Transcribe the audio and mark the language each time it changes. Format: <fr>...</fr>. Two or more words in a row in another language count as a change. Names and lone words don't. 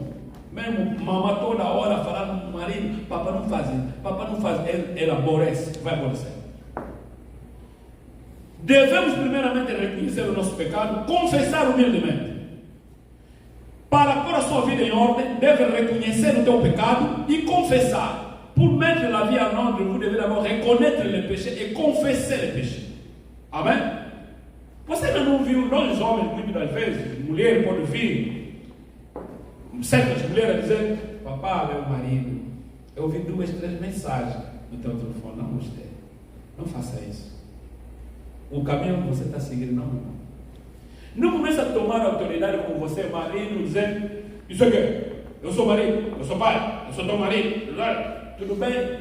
<pt>Mesmo mamãe toda hora falando com o marido, papai não faz, ele aborrece, vai aborrecer. Devemos primeiramente reconhecer o nosso pecado, confessar humildemente. Para pôr a sua vida em ordem, deve reconhecer o teu pecado e confessar.</pt> <fr>Pour mettre la vie en ordre, vous devez d'abord reconnaître le péché et confesser le péché.</fr> <pt>Amém? Você ainda não viu, nós homens, muitas das vezes, mulher pode vir, certas mulheres dizer, papá, meu marido, eu ouvi 2, 3 mensagens no teu telefone, não gostei, não faça isso. O caminho que você está seguindo, não começa a tomar autoridade como você é marido, dizendo, isso aqui, eu sou marido, eu sou pai, eu sou teu marido, tudo bem?</pt>